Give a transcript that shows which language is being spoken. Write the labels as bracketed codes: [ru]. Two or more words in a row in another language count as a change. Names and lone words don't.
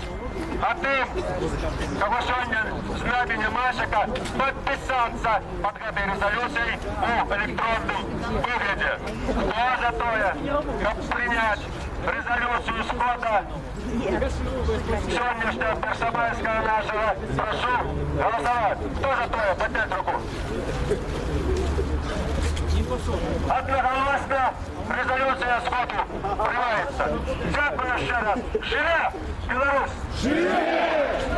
[be] А тым, каго сёння з намі нямашака, падпісацца пад гэтай рэзалюцыяй у электронным выглядзе. Хто за тое, каб прыняць рэзалюцыю схода сённяшняга першамайскага нашага, прашу галасаваць. Хто за тое, падняць руку. [uk] Одноголосно резолюция сходу приймається. Дякую ще раз. Живе Білорусь! Живе!